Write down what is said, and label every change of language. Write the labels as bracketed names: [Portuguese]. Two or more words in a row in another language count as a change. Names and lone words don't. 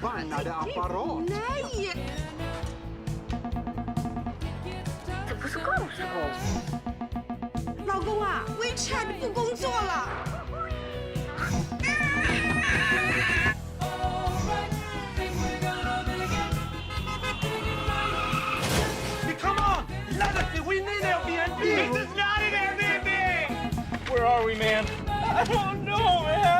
[Swedish] Bangade apparat. Nej! [Chinese] 这不是告诉我。老公啊，WeChat 不工作了。 [English] Come on! Legacy, we need Airbnb! This is not an Airbnb! Where are we, man? I don't know, man.